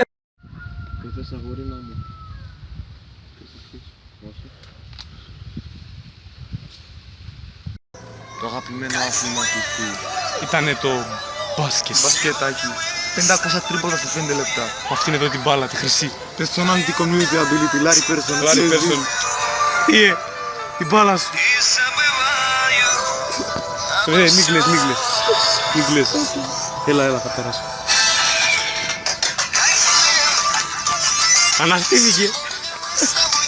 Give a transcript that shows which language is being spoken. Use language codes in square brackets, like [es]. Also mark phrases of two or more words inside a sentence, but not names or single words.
[el] Ήρθες αγορίνα μου. Όχι. Το αγαπημένο άθλημα του Θεού. Ήτανε το μπάσκετ. Μπασκετάκι. 500 τρίποτα σε 5 λεπτά. Αυτήν εδώ την μπάλα, τη χρυσή. [en] Personality community ability. [el] Larry Person. Λάρι Πέρσον. Τι την μπάλα σου. Ρε, μην κλαις, μην κλαις. Μην κλαις. Έλα, θα περάσω. Αναστήθηκε.